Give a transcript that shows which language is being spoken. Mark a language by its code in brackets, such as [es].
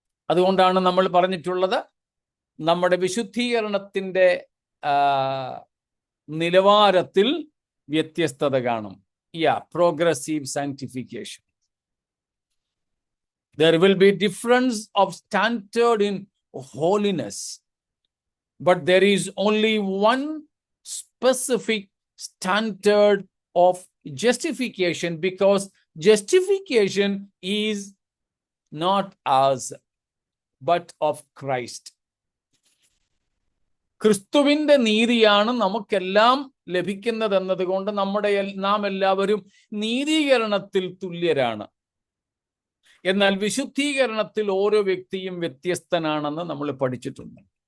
[ml] അതുകൊണ്ടാണ് നമ്മൾ പറഞ്ഞിട്ടുള്ളത്, നമ്മുടെ വിശുദ്ധീകരണത്തിൻ്റെ നിലവാരത്തിൽ വ്യത്യസ്തത കാണും. Progressive sanctification. [en] There will be difference of standard in holiness, but there is only one specific standard of justification, because justification is not ours but of Christ. [ml] ക്രിസ്തുവിൻ്റെ നീതിയാണ് നമുക്കെല്ലാം ലഭിക്കുന്നതെന്നത് കൊണ്ട് നാം എല്ലാവരും നീതീകരണത്തിൽ തുല്യരാണ്. എന്നാൽ വിശുദ്ധീകരണത്തിൽ ഓരോ വ്യക്തിയും വ്യത്യസ്തനാണെന്ന് നമ്മൾ പഠിച്ചിട്ടുണ്ട്.